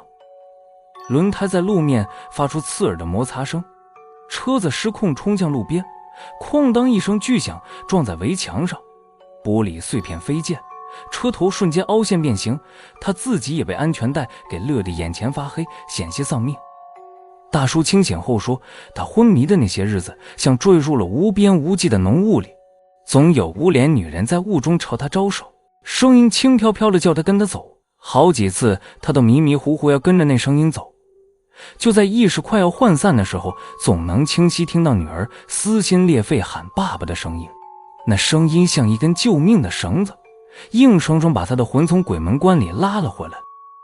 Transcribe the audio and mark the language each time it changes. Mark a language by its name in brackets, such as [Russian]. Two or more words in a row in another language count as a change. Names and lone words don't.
[Chinese] 輪胎在路面發出刺耳的摩擦聲，車子失控衝向路邊，哐當一聲巨響，撞在圍牆上，玻璃碎片飛濺，車頭瞬間凹陷變形，他自己也被安全帶給勒得眼前發黑，險些喪命。大叔清醒後說，他昏迷的那些日子像墜入了無邊無際的濃霧裡，總有無臉女人在霧中朝他招手，聲音輕飄飄地叫他跟他走，好幾次他都迷迷糊糊要跟着那聲音走。就在意識快要渙散的时候，總能清晰听到女兒撕心裂肺喊爸爸的声音，那声音像一根救命的繩子，硬生生把他的魂从鬼门關裡拉了回来。